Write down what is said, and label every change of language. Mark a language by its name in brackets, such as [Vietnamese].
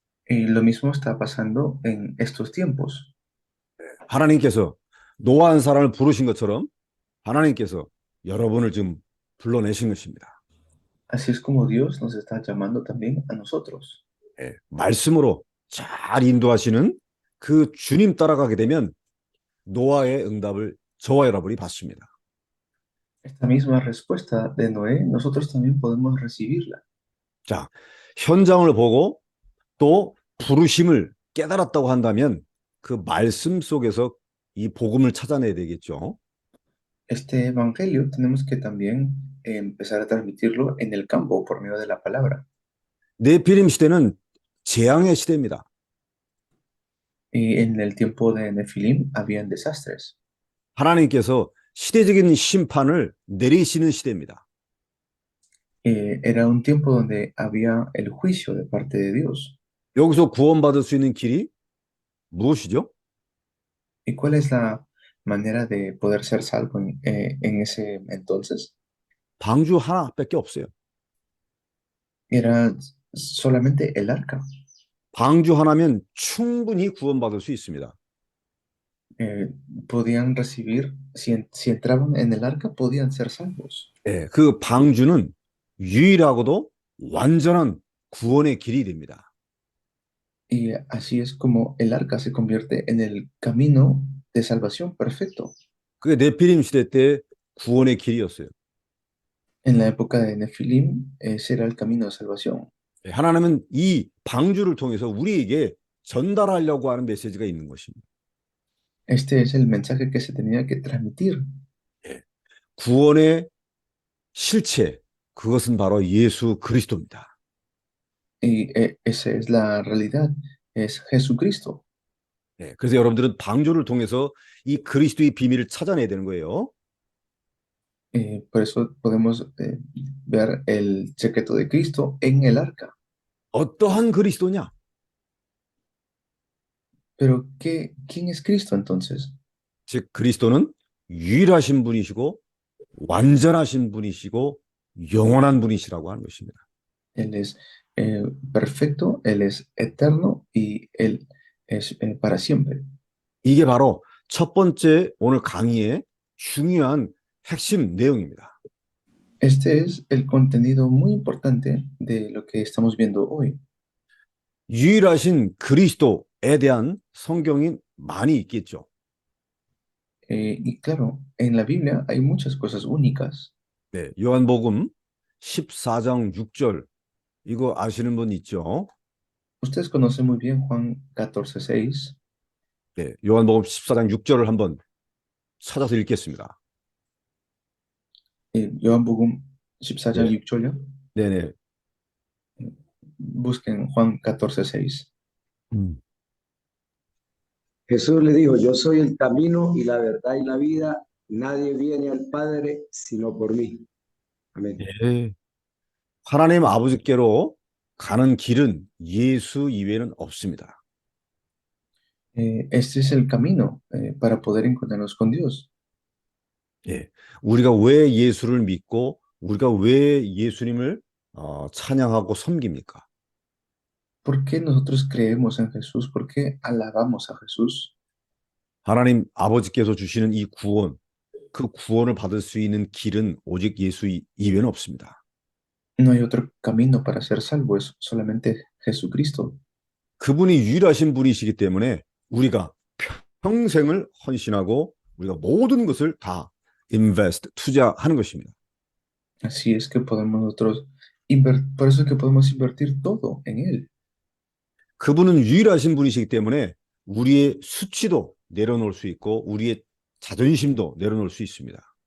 [Spanish] Y lo mismo está pasando en estos tiempos. [Korean] 하나님께서 노아 한 사람을 부르신 것처럼 하나님께서 여러분을 지금 불러내신 것입니다. [Spanish] Así es como Dios nos está llamando también a nosotros. [Korean] 예, 말씀으로 잘 인도하시는 그 주님 따라가게 되면 노아의 응답을 저와 여러분이 받습니다. [Spanish] Esta misma respuesta de Noé, nosotros también podemos recibirla. [Korean] 자, 현장을 보고 또 부르심을 깨달았다고 한다면 그 말씀 속에서 이 복음을 찾아내야 되겠죠. [Spanish] Este evangelio tenemos que también empezar a transmitirlo en el campo por medio de la palabra. [Korean] 네피림 시대는 재앙의 시대입니다. [Spanish] Y en el tiempo de Nefilim habían desastres. [Korean] 하나님께서 시대적인 심판을 내리시는 시대입니다. [Spanish] Era un tiempo donde había el juicio de parte de Dios. [Korean] 여기서 구원받을 수 있는 길이 무엇이죠? [Spanish] ¿Y cuál es la manera de poder ser salvo en ese entonces? [Korean] 방주 하나밖에 없어요. [Spanish] Era solamente el arca. [Korean] 방주 하나면 충분히 구원받을 수 있습니다. [Spanish] eh, podían recibir, si entraban en el arca, podían ser salvos. [Korean] 예, 그 방주는 유일하고도 완전한 구원의 길이 됩니다. [Spanish] Y así es como el arca se convierte en el camino de salvación perfecto. [Korean] 그게 네피림 시대 때 구원의 길이었어요. [Spanish] En la época de Nefilim, ese era el camino de salvación. [Korean] 예, 하나님은 이 방주를 통해서 우리에게 전달하려고 하는 메시지가 있는 것입니다. [Spanish] Este es el mensaje que se tenía que transmitir. [Korean] 예, 구원의 실체, 그것은 바로 예수 그리스도입니다. [Spanish] Y esa es la realidad, es Jesucristo. [Korean] 예, 그래서 여러분들은 방주를 통해서 이 그리스도의 비밀을 찾아내야 되는 거예요. [Spanish] Por eso podemos ver el secreto de Cristo en el arca. [Korean] 어떠한 그리스도냐? [Spanish] Pero ¿quién es Cristo entonces? [Korean] 즉 그리스도는 유일하신 분이시고 완전하신 분이시고 영원한 분이시라고 하는 것입니다. [Spanish] Él es perfecto, Él es eterno y Él es para siempre. [Korean] 이게 바로 첫 번째 오늘 강의의 중요한 핵심 내용입니다. [Spanish] Este es el contenido muy importante de lo que estamos viendo hoy. [Korean] 유일하신 그리스도에 대한 성경이 많이 있겠죠. [Spanish] Y claro, en la Biblia hay muchas cosas únicas. [Korean] 네, 요한복음 14장 6절 이거 아시는 분 있죠? [Spanish] Ustedes conocen muy bien Juan 14:6. [Korean] 네, 요한복음 14장 6절을 한번 찾아서 읽겠습니다. 요한복음 14장 네. 6절요. 네네. [Spanish] Busquen Juan 14:6. Jesús le dijo, yo soy el camino y la verdad y la vida. Nadie viene al Padre sino por mí. Amén. [Korean] 예. 하나님 아버지께로 가는 길은 예수 이외에는 없습니다. [Spanish] Este es el camino para poder encontrarnos con Dios. [Korean] 예. 우리가 왜 예수를 믿고 우리가 왜 예수님을 찬양하고 섬깁니까? [Spanish] ¿Por qué nosotros creemos en Jesús? ¿Por qué alabamos a Jesús? [Korean] 하나님 아버지께서 주시는 이 구원, 그 구원을 받을 수 있는 길은 오직 예수 이외에는 없습니다. [Spanish] No hay otro camino para ser salvo, es solamente Jesucristo. [Korean] 그분이 유일하신 분이시기 때문에 우리가 평생을 헌신하고 우리가 모든 것을 다 투자하는 것입니다. [Spanish] Así es que podemos nosotros por eso es que podemos invertir todo en Él. [Korean] 그분은 유일하신 분이시기 때문에 우리의 수치도 내려놓을 수 있고 우리의 자존심도 내려놓을 수 있습니다.